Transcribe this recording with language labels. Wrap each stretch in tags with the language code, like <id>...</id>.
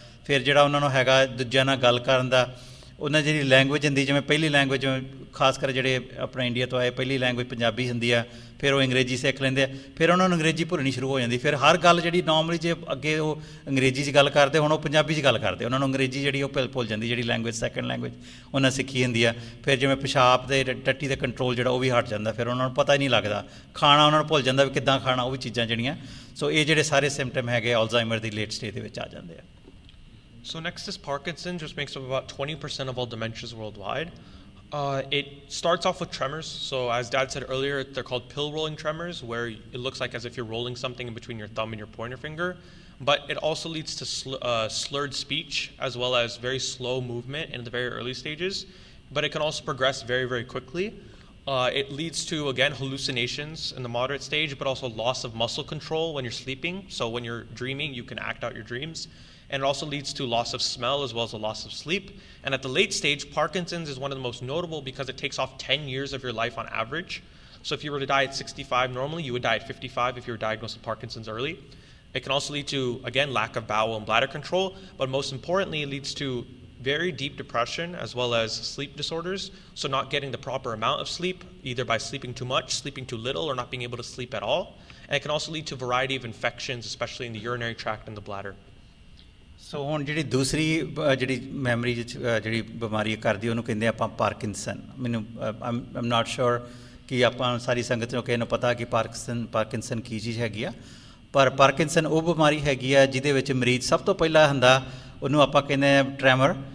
<pa>ਫਿਰ ਜਿਹੜਾ ਉਹਨਾਂ ਨੂੰ ਹੈਗਾ ਦੂਜਿਆਂ ਨਾਲ ਗੱਲ ਕਰਨ ਦਾ ਉਹਨਾਂ ਦੀ ਜਿਹੜੀ ਲੈਂਗੁਏਜ ਹੁੰਦੀ, ਜਿਵੇਂ ਪਹਿਲੀ ਲੈਂਗੁਏਜ ਜਿਵੇਂ ਖਾਸ ਕਰ ਜਿਹੜੇ ਆਪਣਾ ਇੰਡੀਆ ਤੋਂ ਆਏ ਪਹਿਲੀ ਲੈਂਗੁਏਜ ਪੰਜਾਬੀ ਹੁੰਦੀ ਆ, ਫਿਰ ਉਹ ਅੰਗਰੇਜ਼ੀ ਸਿੱਖ ਲੈਂਦੇ ਆ, ਫਿਰ ਉਹਨਾਂ ਨੂੰ ਅੰਗਰੇਜ਼ੀ ਭੁੱਲਣੀ ਸ਼ੁਰੂ ਹੋ ਜਾਂਦੀ, ਫਿਰ ਹਰ ਗੱਲ ਜਿਹੜੀ ਨਾਰਮਲੀ ਜੇ ਅੱਗੇ ਉਹ ਅੰਗਰੇਜ਼ੀ 'ਚ ਗੱਲ ਕਰਦੇ ਹੁਣ ਉਹ ਪੰਜਾਬੀ 'ਚ ਗੱਲ ਕਰਦੇ, ਉਹਨਾਂ ਨੂੰ ਅੰਗਰੇਜ਼ੀ ਜਿਹੜੀ ਉਹ ਭੁੱਲ ਜਾਂਦੀ, ਜਿਹੜੀ ਲੈਂਗੁਏਜ ਸੈਕਿੰਡ ਲੈਂਗੁਏਜ ਉਹਨਾਂ ਸਿੱਖੀ ਹੁੰਦੀ ਆ। ਫਿਰ ਜਿਵੇਂ ਪਿਸ਼ਾਬ ਦੇ ਟੱਟੀ ਦਾ ਕੰਟਰੋਲ ਜਿਹੜਾ ਉਹ ਵੀ ਹਟ ਜਾਂਦਾ, ਫਿਰ ਉਹਨਾਂ ਨੂੰ ਪਤਾ ਹੀ ਨਹੀਂ ਲੱਗਦਾ, ਖਾਣਾ ਉਹਨਾਂ ਨੂੰ ਭੁੱਲ ਜਾਂਦਾ ਵੀ ਕਿੱਦਾਂ ਖਾਣਾ, ਉਹ ਵੀ ਚੀਜ਼ਾਂ ਜਿਹੜੀਆਂ। ਸੋ ਇਹ ਜਿਹੜੇ ਸਾਰੇ ਸਿੰਪਟਮ ਹੈਗੇ ਅਲਜ਼ਾਈਮਰ ਦੀ ਲੇਟ ਸਟੇਜ ਦੇ ਵਿੱਚ ਆ ਜਾਂਦੇ ਆ।</pa> <en>So next is Parkinson's, which makes up about 20% of all dementias worldwide. It starts off with tremors. So as Dad said earlier, they're called pill rolling tremors, where it looks like as if you're rolling something in between your thumb and your pointer finger. But it also leads to slurred speech as well as very slow movement in the very early stages. But it can also progress very, very quickly. It leads to, again, hallucinations in the moderate stage, but also loss of muscle control when you're sleeping. So when you're dreaming, you can act out your dreams. And it also leads to loss of smell as well as a loss of sleep. And at the late stage, Parkinson's is one of the most notable because it takes off 10 years of your life on average. So if you were to die at 65 normally, you would die at 55 if you were diagnosed with Parkinson's early. It can also lead to, again, lack of bowel and bladder control, but most importantly, it leads to very deep depression as well as sleep disorders. So not getting the proper amount of sleep, either by sleeping too much, sleeping too little, or not being able to sleep at all. And it can also lead to a variety of infections, especially in the urinary tract and the bladder.</en> <pa>ਸੋ ਹੁਣ ਜਿਹੜੀ ਦੂਸਰੀ ਜਿਹੜੀ memory ਜਿਹੜੀ ਬਿਮਾਰੀ ਕਰਦੀ ਉਹਨੂੰ ਕਹਿੰਦੇ ਆਪਾਂ ਪਾਰਕਿੰਸਨ। ਮੈਨੂੰ</pa> <en>I'm not sure</en> <pa>ਕਿ ਆਪਾਂ ਸਾਰੀ ਸੰਗਤ ਨੂੰ ਕਿਸੇ ਨੂੰ ਪਤਾ ਕਿ ਪਾਰਕਿੰਸਨ ਕੀ ਚੀਜ਼ ਹੈਗੀ ਆ, ਪਰ ਪਾਰਕਿੰਸਨ ਉਹ ਬਿਮਾਰੀ ਹੈਗੀ ਆ ਜਿਹਦੇ ਵਿੱਚ ਮਰੀਜ਼ ਸਭ ਤੋਂ ਪਹਿਲਾਂ ਹੁੰਦਾ ਉਹਨੂੰ ਆਪਾਂ ਕਹਿੰਦੇ ਆ ਟਰੈਮਰ।</pa>